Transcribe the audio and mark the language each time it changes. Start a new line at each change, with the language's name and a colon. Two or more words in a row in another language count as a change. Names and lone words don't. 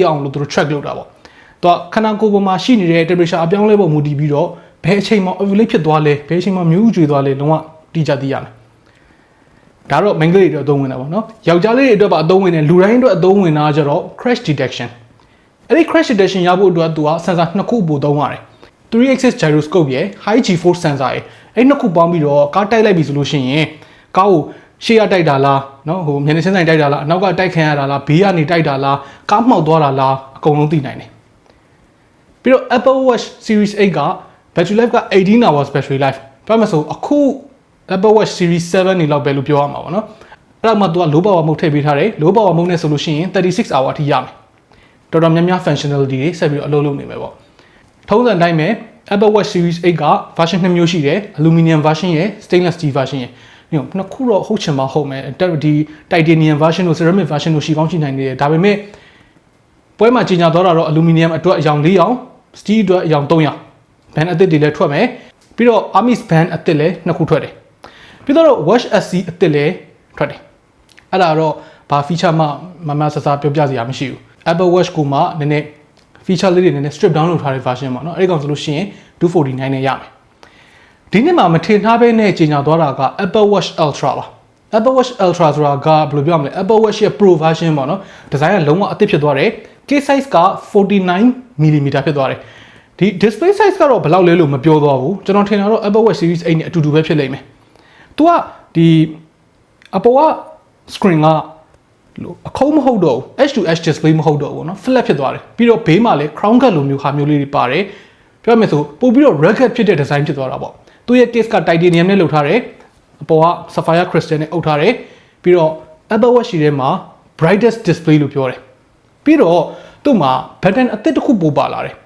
Burmese: အောင်လို့သူတို့ track လုပ်တာပေါ့တော့ခန္ဓာကိုယ်ပေါ်မှာရှိနေတဲ့ temperature အပြောင်းလဲပုံမူတည်ပြီးတော့ဘယ်အချိန်မှာ ovulate ဖြစ်သွားလဲဘယ်အချိန်မှာမျိုးဥကြွေသွားလဲလုံးဝတိကျသိရမယ်ဒါတော့ main ကလေးတွေအသုံးဝင်တာပေါ့နော်ယောက်ျားလေးတွေအတွက်ပါအသုံးဝင်တယ်လူတိုင်းအတွက်အသုံးဝင်တာကျတော့
English: crash detection
Burmese: အဲ့ဒီ
English: crash detection
Burmese: ရဖို့အတွက်သူက sensor နှစ်ခုပို့သုံးရတယ်
English: 3 axis gyroscope
Burmese: ရဲ့
English: high g force sensor
Burmese: ရဲ့အဲ့နှစ်ခုပေါင်းပြီးတော့ကားတိုက်လိုက်ပြီဆိုလို့ရှိရင်ကားကိုရှေ့ရတိုက်တာလားနော်ဟိုမျက်နှာချင်းဆိုင်တိုက်တာလားအနောက်ကတိုက်ခံရတာလားဘေးကနေတိုက်တာလားကားမှောက်သွားတာလားအကုန်လုံးသိနိုင်တယ်ပြီးတော့ Apple Watch Series 8က
English: battery life
Burmese: က
English: 18 hours battery life
Burmese: ပြောမှဆိုအခု Apple Watch Series 7နေလောက်ပဲလို့ပြောရမှာပေါ့နော်အဲ့ဒါမှသူက
English: low power mode
Burmese: ထည့်ပေးထားတယ်
English: low power mode
Burmese: နဲ့ဆိုလို့ရှိရင်36 hour အထိရမယ်တော်တော်များများ functionality တွေဆက်ပြီးတော့အလုပ်လုပ်နေမယ်ပေါ့ထုံးစံတိုင်းပဲ Apple Watch Series 8က version 2 မျိုးရှိတယ်
English: aluminum version
Burmese: ရယ်
English: stainless steel version
Burmese: ရယ်နှစ်ခုတော့ဟုတ်ချင်မှဟုတ်မယ်ဒီ
English: titanium version
Burmese: တို့
English: ceramic version
Burmese: တို့ရှိကောင်းရှိနိုင်နေတယ်ဒါပေမဲ့ပွဲမှာကြီးညာတော့တာတော့ aluminum အတွက်အယောင်4ရောင် steel အတွက်အယောင်3ရောင် band အသစ်တွေလည်းထွက်မယ်ပြီးတော့ Hermes band အသစ်လည်းနှစ်ခုထွက်တယ်ပြီးတော့ Watch SC အသစ်လည်းထွက်တယ်အဲ့ဒါတော့ဘာ feature မှမဆဆပြောပြစရာမရှိဘူး Apple Watch ကိုမှနည်းနည်း feature လေးတွေနည်းနည်း
English: strip down
Burmese: လုပ်ထားတဲ့ version ပေါ့နော်အဲ့ဒီကောင်ဆိုလို့ရှိရင်249နဲ့ရမယ်ဒီနေ့မှာမထင်ထားဘဲနဲ့ကြီးညာသွားတာက Apple Watch Ultra ပါ Apple Watch Ultra ဆိုတာကဘယ်လိုပြောရမလဲ Apple Watch ရဲ့
English: Pro version
Burmese: ပေါ့နော်ဒီဇိုင်းကလုံးဝအသစ်ဖြစ်သွားတယ် case size က 49mm ဖြစ်သွားတယ်ဒီ
English: display size
Burmese: ကတော့ဘယ်လောက်လဲလို့မပြောသွားဘူးကျွန်တော်ထင်တာတော့ Apple Watch Series 8နဲ့အတူတူပဲဖြစ်လိမ့်မယ်သူ ကဒီအပေါ်က screen ကအခုံးမဟုတ်တော့ဘူး
English: edge to edge display
Burmese: မဟုတ်တော့ဘူးเนาะ flat ဖြစ်သွားတယ်ပြီးတော့ဘေးမှာလည်း
English: crown guard
Burmese: လိုမျိုးဟာမျိုးလေးတွေပါတယ်ပြောမယ်ဆိုပို့ပြီးတော့ rugged ဖြစ်တဲ့ design ဖြစ်သွားတာပေါ့သူရဲ့ case က titanium နဲ့လုပ်ထားတယ်အပေါ်က
English: sapphire crystal
Burmese: နဲ့အုပ်ထားတယ်ပြီးတော့ Apple Watch ရှိထဲမှာ
English: brightest display
Burmese: လို့ပြောတယ်ပြီးတော့သူ့မှာ button အသစ်တစ်ခုပို့ပါလာတယ်